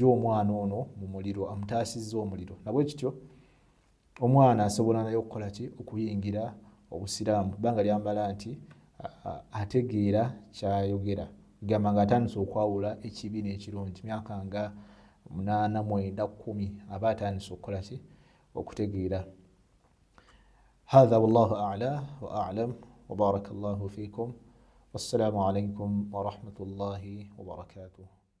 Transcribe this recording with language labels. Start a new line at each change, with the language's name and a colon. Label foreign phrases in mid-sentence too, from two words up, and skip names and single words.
Ganda: omwana ono mu muliro amutaasizza omuliro nabwe kityo omwana asobola naye okukola ki okuyingira obusiraamu banga lyambala nti ategeera kyayogera gamba nga atandise okwawula ekibi n'ekirungi myaka nga 8 9 10 aba atandise okukola ki okutegeera
Arabic: هذا والله أعلى وأعلم وبارك الله فيكم والسلام عليكم ورحمة الله وبركاته